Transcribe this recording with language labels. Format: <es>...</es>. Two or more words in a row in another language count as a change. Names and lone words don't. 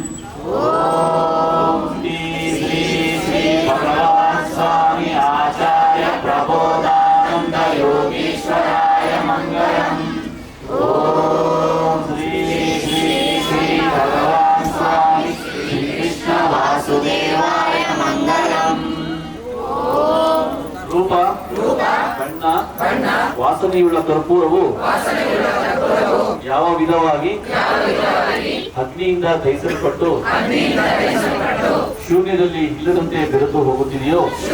<te>ఓం శ్రీ శ్రీ శ్రీ భగవాన్ స్వామి ఆచార్య ప్రబోధానంద యోగీశ్వరాయ మంగళం. ఓం శ్రీ శ్రీ శ్రీ భగవాన్ స్వామి శ్రీకృష్ణ వాసుదేవాయ మంగళం.</te> <kn>ರೂಪ ಬಣ್ಣ ವಾಸನೆಯುಳ್ಳ ಕರ್ಪೂರವು ಯಾವ ವಿಧವಾಗಿ ಅಗ್ನಿಯಿಂದ ದಹಿಸಲ್ಪಟ್ಟು ಶೂನ್ಯದಲ್ಲಿ ಇಲ್ಲದಂತೆ ಬೆರೆತು ಹೋಗುತ್ತಿದೆಯೋ</kn>